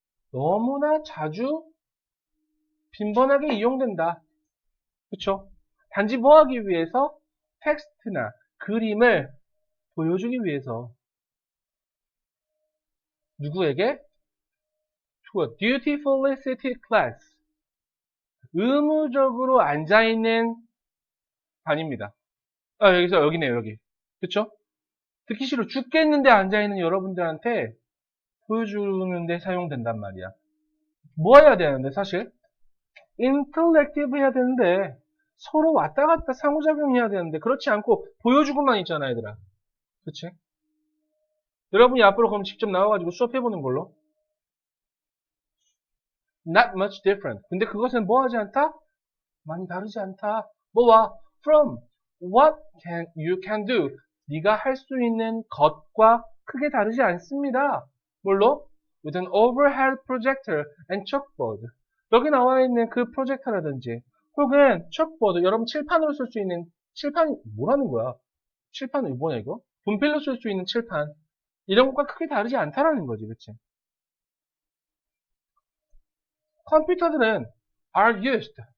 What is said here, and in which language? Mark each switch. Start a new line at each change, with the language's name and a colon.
Korean: 너무나 자주 빈번하게 이용된다. 그쵸? 단지 뭐 하기 위해서? 텍스트나 그림을 보여주기 위해서 누구에게?
English: To a dutifully seated class
Korean: 의무적으로 앉아있는 반입니다. 여기네요 여기 그쵸? 듣기 싫어 죽겠는데 앉아있는 여러분들한테 보여주는데 사용된단 말이야. 뭐 해야 되는데 사실? 인터랙티브 해야 되는데 서로 왔다 갔다 상호작용해야 되는데 그렇지 않고 보여주고만 있잖아 얘들아. 그치? 여러분이 앞으로 그럼 직접 나와가지고 수업해보는 걸로
English: Not much different.
Korean: 근데 그것은 뭐 하지 않다? 많이 다르지 않다. 뭐와?
English: From what you can do.
Korean: 네가 할 수 있는 것과 크게 다르지 않습니다. 뭘로?
English: With an overhead projector and chalkboard.
Korean: 여기 나와 있는 그 프로젝터라든지 혹은 chalkboard. 여러분 칠판으로 쓸 수 있는 칠판이 뭐라는 거야? 칠판은 뭐냐 이거? 분필로 쓸 수 있는 칠판. 이런 것과 크게 다르지 않다라는 거지. 그치? 컴퓨터들은
English: are used.